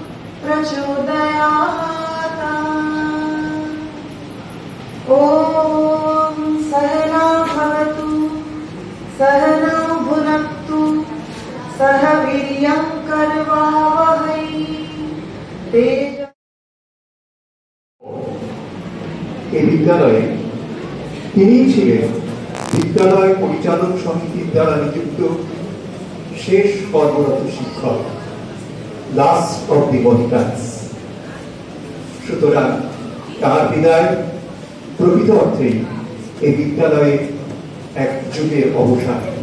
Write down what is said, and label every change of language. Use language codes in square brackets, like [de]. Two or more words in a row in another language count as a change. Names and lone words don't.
[sa] प्रचोदयात् ॐ सहना भवतु सहना भुनक्तु सह वीर्यं करवावहै तेज [bn] এই বিদ্যালয়ে তিনিই ছিলেন বিদ্যালয় পরিচালন সমিতির দ্বারা নিযুক্ত শেষ কর্মরত শিক্ষক, লাস্ট অফ দি মহিকান্স। সুতরাং তার বিদায় প্রকৃত অর্থেই এই বিদ্যালয়ে এক যুগের অবসান।